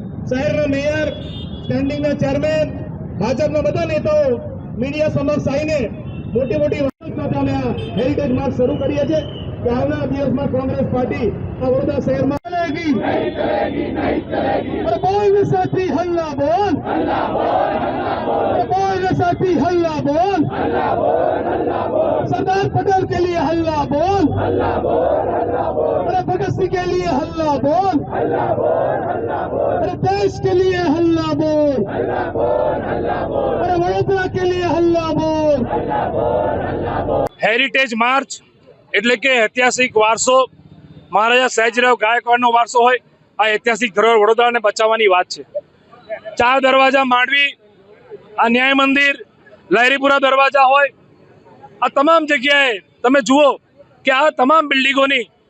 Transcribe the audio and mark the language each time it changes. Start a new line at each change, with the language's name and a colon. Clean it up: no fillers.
Gujarati: શહેરના mayor, સ્ટેન્ડિંગના chairman, ભાજપના બધા નેતાઓ મીડિયા સમક્ષ આવીને મોટી મોટી વાત સાથે અમે આ હેરિટેજ માર્ચ શરૂ કરીએ છીએ કે આવનારા દિવસમાં કોંગ્રેસ પાર્ટી આ વડોદરા શહેરમાં
Hindi: ચલેગી, નહીં ચલેગી, નહીં ચલેગી। અરે બોલ સાથી હલ્લા બોલ, હલ્લા બોલ, હલ્લા બોલ। અરે બોલ साथी हल्ला बोल, हल्ला बोल, हल्ला बोल। सरदार पटेल के लिए हल्ला बोल, हल्ला बोल, हल्ला बोल। अरे भगत सिंह के लिए हल्ला बोल, हल्ला बोल, हल्ला बोल। अरे देश के लिए हल्ला बोल, हल्ला बोल, हल्ला बोल। अरे वडोदरा के लिए हल्ला बोल, हल्ला बोल, हल्ला बोल।
Gujarati: हेरिटेज मार्च એટલે કે ઐતિહાસિક વારસો મહારાજા સયાજીરાવ ગાયકવાડનો વારસો હોય આ ઐતિહાસિક ધરોહર વડોદરાને બચાવવાની વાત છે। 4 દરવાજા માંડવી, આ ન્યાય મંદિર, લહેરીપુરા દરવાજા હોય, આ તમામ જગ્યાએ તમે જુઓ કે આ તમામ બિલ્ડિંગોની